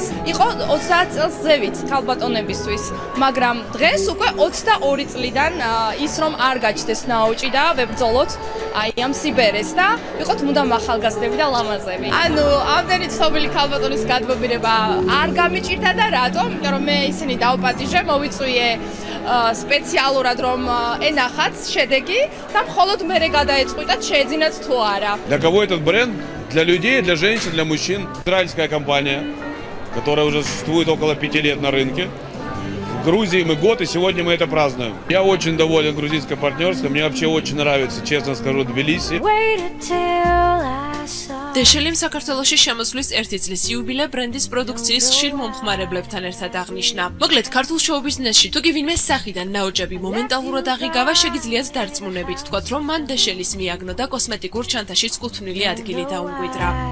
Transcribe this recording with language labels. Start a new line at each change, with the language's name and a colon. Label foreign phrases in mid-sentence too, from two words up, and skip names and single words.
Georgian: იყო 30 წელს ზევით ქალბატონებისთვის, მაგრამ დღეს უკვე 22 წლიდან ის რომ არ გაჩნდეს ნაოჭი და ვებრძოლოთ აი ამ სიბერეს და ვიყოთ მუდამ ახალგაზრდები და ლამაზები. ანუ ამდენი ცნობილი ქალბატონის გადმობირება არ გამიჭირდა და რატომ? იმიტომ რომ მე ისინი დავპატიჟე, მოვიწვიე სპეციალურად რომ ენახათ შედეგი და მხოლოდ მერე გადაეწყვიტათ შეეძინათ თუ არა.
Russian: Для кого этот бренд? Для людей, для женщин, для мужчин. Израильская компания, которая уже существует около 5 лет на рынке. В Грузии мы год, и сегодня мы это празднуем. Я очень доволен грузинской партнерской. Мне вообще очень нравится, честно скажу, Тбилиси.
Georgian: დეშელიმ საქართველოში შემოსვლის 1 წლის იუბილე ბრენდის პროდუქციის ხშირ მომხმარებლებთან ერთად აღნიშნა. მოკლედ, ქართულ შოუ-ბიზნესში თუ კი ვინმე სახიდან ნაოჭები მომენტალურად აღიგავა, შეგიძლიათ დარწმუნებით თქვათ, რომ მან დეშელის მიაგნო და კოსმეტიკურ ჩანთაშიც კუთვნილი ადგილი დაუმკვიდრა.